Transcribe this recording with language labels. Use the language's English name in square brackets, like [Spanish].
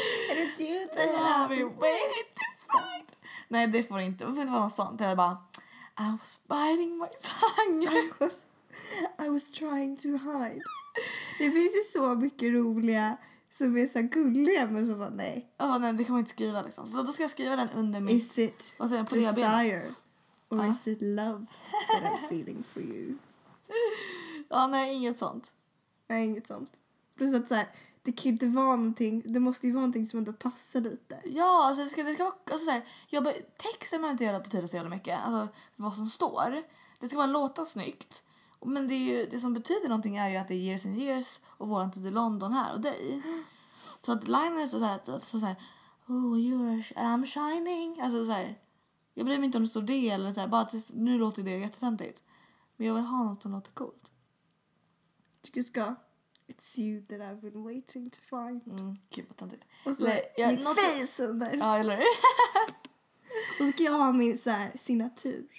[English] And it's you that have been waiting [Swedish] inside. Nej, det får inte. Det får inte vara något sånt. Det är bara... [English] I was biting my tongue. I was trying to hide. [Swedish] Det finns ju så mycket roliga som är så gulliga, men så bara nej. Ja, nej, det kan man inte skriva liksom. Så då ska jag skriva den under [English] mitt... Is it desire? Benen. Or is it love that I'm feeling for you? [Swedish] Ja, nej, inget sånt. Nej, inget sånt. Plus att så här, det kan inte vara någonting. Det måste ju vara någonting som ändå passar lite. Ja, alltså det ska vara alltså såhär. Texten behöver inte göra betyda så jävla mycket. Alltså vad som står. Det ska bara låta snyggt. Men det är ju, det som betyder någonting är ju att det är Years and Years. Och våran tid i London här och dig. Så att linen är såhär. [English] Oh, you're I'm shining. [Swedish] Alltså såhär. Jag bryr mig inte om det står det eller såhär. Bara att nu låter det jättesentigt. Men jag vill ha något som låter coolt. Tycker du ska... [English] It's you that I've been waiting to find. [Swedish] Gud vad tantigt. Och så mitt face under. Ja, eller hur? Och så kan jag ha min så här signatur.